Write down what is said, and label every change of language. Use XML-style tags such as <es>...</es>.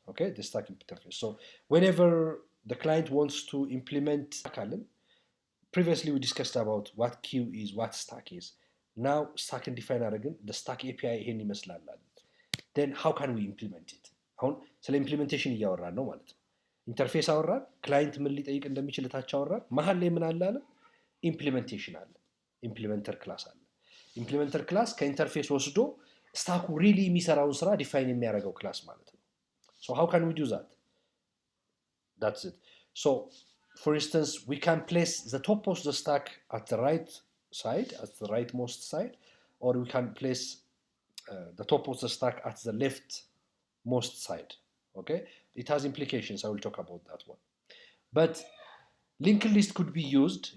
<en>Okay, the stack interface. So whenever the client wants to implement column, previously we discussed about what queue is, what stack is. Now stack and define again the stack API</en> <am>ይሄን ይመስላል።</am> <en>then how can we implement it?</en> <am>አሁን ስለ ኢምፕሊሜንቴሽን እያወራን ነው ማለት ነው። ኢንተርፌስ አወራን፣ ክላይንት ምን ሊጠይቅ እንደሚችል ታች አወራን። መሀል ላይ ምን አለ? ኢምፕሊሜንቴሽን አለ፣ ኢምፕሊሜንተር ክላስ አለ። ኢምፕሊሜንተር ክላስ ከኢንተርፌስ ወስዶ ስታኩ ሪሊ የሚሰራውን ስራ ዲፋይን የሚያደርገው ክላስ ማለት ነው።</am> <en>so how can we do that? That's it. So for instance, we can place the top of the stack at the right side, at the rightmost side, or we can place the top of the stack at the left most side. Okay, it has implications. I will talk about that one. But linked list could be used.</en>